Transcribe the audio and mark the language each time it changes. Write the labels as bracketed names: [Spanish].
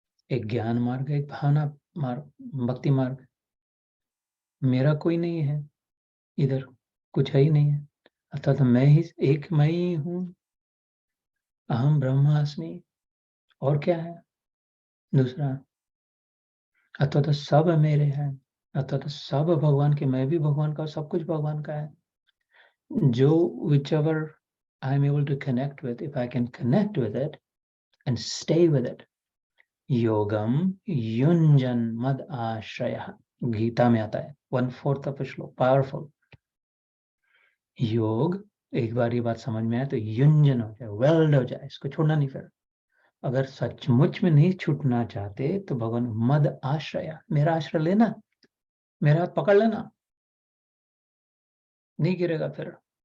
[Hindi] एक ज्ञान मार्ग, एक भावना मार्ग, भक्ति मार्ग। मेरा कोई नहीं है इधर, कुछ है ही नहीं है, अर्थात मैं ही हूँ, अहम ब्रह्मास्मि। और क्या है दूसरा? अर्थात सब मेरे हैं, अर्थात सब भगवान के, मैं भी भगवान का, सब कुछ भगवान का है। [English] जो whichever I am able to connect with, if I can connect with it and stay with it, [Sanskrit] योगम युंजन मद आश्रय, [Hindi] गीता में आता है 1/4 ऑफ श्लोक, पावरफुल। योग, एक बार ये बात समझ में आए तो युंजन हो जाए, वेल्ड हो जाए, इसको छोड़ना नहीं। फिर अगर सचमुच में नहीं छूटना चाहते तो भगवान मद आश्रय, मेरा आश्रय लेना, मेरा हाथ पकड़ लेना, नहीं गिरेगा फिर।